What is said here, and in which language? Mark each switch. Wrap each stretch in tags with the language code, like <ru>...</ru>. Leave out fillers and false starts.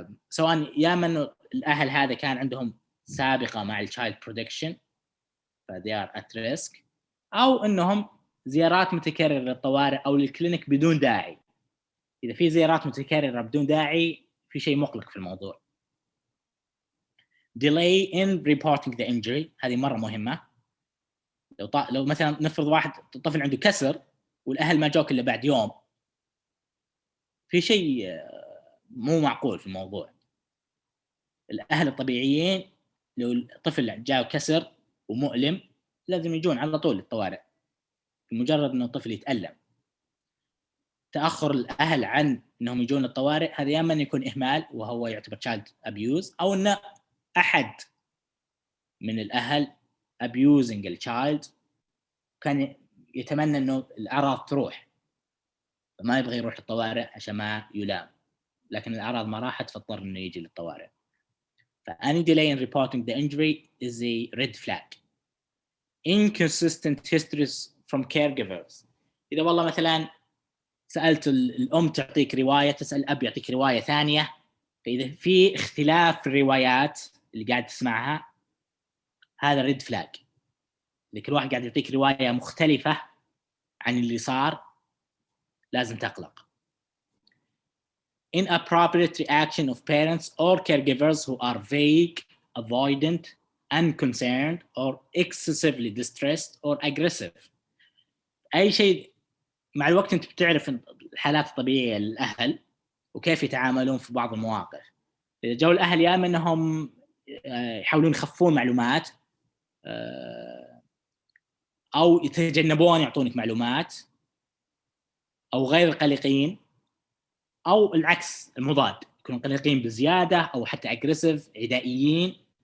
<ar>سواء يا من الأهل هذا كان عندهم سابقة مع الchild protection ف they are at risk، أو أنهم زيارات متكررة للطوارئ أو للكلينيك بدون داعي. إذا في زيارات متكررة بدون داعي في شيء مقلق في الموضوع.</ar> <en>delay in reporting the injury،</en> <ar>هذه مرة مهمة. لو مثلا نفرض واحد طفل عنده كسر والأهل ما جاوك إلا بعد يوم، في شيء مو معقول في الموضوع. الأهل الطبيعيين لو الطفل جاء كسر ومؤلم لازم يجون على طول للطوارئ بمجرد أنه الطفل يتألم. تأخر الأهل عن أنهم يجون للطوارئ هذا يا إما يكون إهمال وهو يعتبر child abuse، أو أن أحد من الأهل abusing الchild كان يتمنى أنه الأعراض تروح فما يبغى يروح للطوارئ عشان ما يلام، لكن الأعراض ما راحت فاضطر أنه يجي للطوارئ.</ar> <en>فأني delay in reporting the injury is a red flag. Inconsistent histories from caregivers.</en> <ar>إذا والله مثلا سألت الأم تعطيك رواية، تسأل الأب يعطيك رواية ثانية، فإذا في اختلاف في الروايات اللي قاعد تسمعها هذا ريد فلاج. إذا كل واحد قاعد يعطيك رواية مختلفة عن اللي صار لازم تقلق.</ar> <en>Inappropriate reaction of parents or caregivers who are vague, avoidant, unconcerned, or excessively distressed or aggressive.</en> <ar>أي شيء مع الوقت أنت بتعرف الحالات الطبيعية للأهل وكيف يتعاملون في بعض المواقف. إذا جو الأهل يا إما أنهم يحاولون يخفون معلومات أو يتجنبون يعطونك معلومات أو غير قلقين، أو العكس المضاد يكونوا قلقين بزيادة أو حتى أجريسيف عدائيين.</ar>